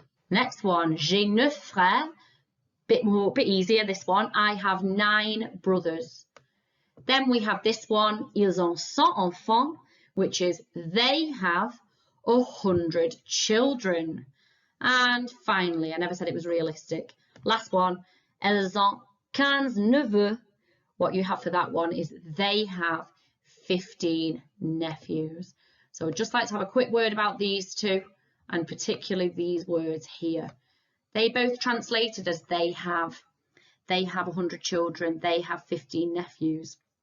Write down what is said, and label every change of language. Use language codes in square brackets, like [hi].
[en] Next one, [fr] j'ai 9 frères, [en] bit easier this one, I have 9 brothers. Then we have this one, [fr] ils ont 100 enfants, [en] which is they have 100 children. And finally, I never said it was realistic. Last one, [fr] elles ont 15 neveux. [en] What you have for that one is they have 15 nephews. So I'd just like to have a quick word about these two, and particularly these words here. They both translated as they have 100 children, they have 15 nephews.